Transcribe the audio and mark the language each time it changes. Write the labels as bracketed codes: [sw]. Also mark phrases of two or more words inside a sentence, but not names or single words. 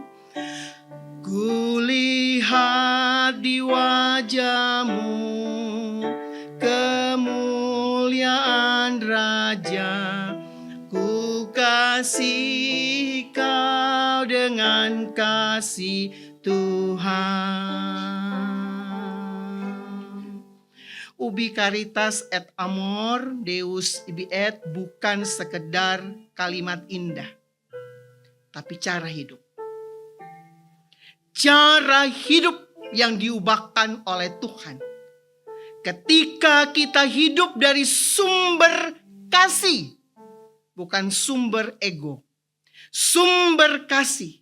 [id] Ku lihat di wajah-Mu kemuliaan Raja. Ku kasihi kau dengan kasih Tuhan. [la] Ubi caritas et amor Deus ibi et [id] bukan sekedar kalimat indah, tapi cara hidup. Cara hidup yang diubahkan oleh Tuhan. Ketika kita hidup dari sumber kasih, bukan sumber ego, sumber kasih.